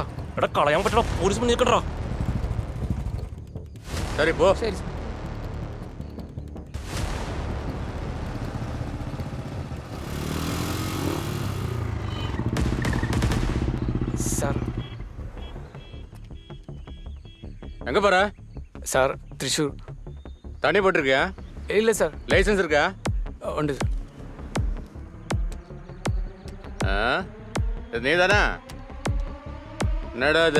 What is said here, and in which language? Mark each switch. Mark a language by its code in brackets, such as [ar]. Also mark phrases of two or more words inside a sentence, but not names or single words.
[ml] എടാ കളയാൻ പറ്റണ പോലീസ് മുന്നിൽ നിൽക്കണ്ടാ. ശരി പോ. ശരി സാർ. [ta] எங்க போற? சார் திரிஷூர். தண்ணி போட்டிருக்கியா? இல்லை சார். லைசன்ஸ் இருக்கா? உண்டு சார். இது நீ தானே? என்னடா அது?